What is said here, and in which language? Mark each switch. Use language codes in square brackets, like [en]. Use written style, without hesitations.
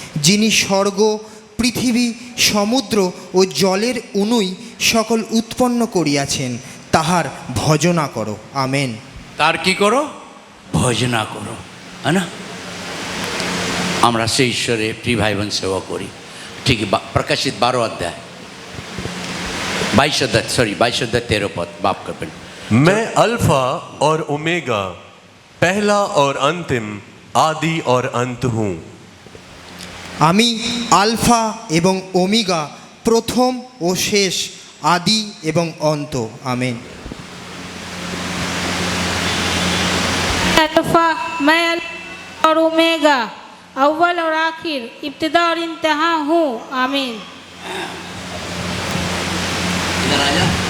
[bn] যিনি স্বর্গ, পৃথিবী, সমুদ্র ও জলের অনুই সকল উৎপন্ন করিয়াছেন, তাহার ভজনা করো। আমেন। তার কি করো? ভজনা করো, [hi] है ना? [bn] আমরা সেই ঈশ্বরে প্রিয় ভাই বোন সেবা করি। ঠিক প্রকাশিত 12 অধ্যায় 22 [hi] अध्याय 13 पद [bn] बाप करবেন। [hi] मैं अल्फा और ओमेगा, पहला और अंतिम, आदि और अंत हूँ। [bn] আমি আলফা এবং ওমেগা, প্রথম ও শেষ, আদি এবং অন্ত। আমেন। [hi] अल्फा, मैं अल्फा और ओमेगा, अव्वल और आखिर, इब्तिदा और इंतहा हूँ। आमीन। इधर आ जा।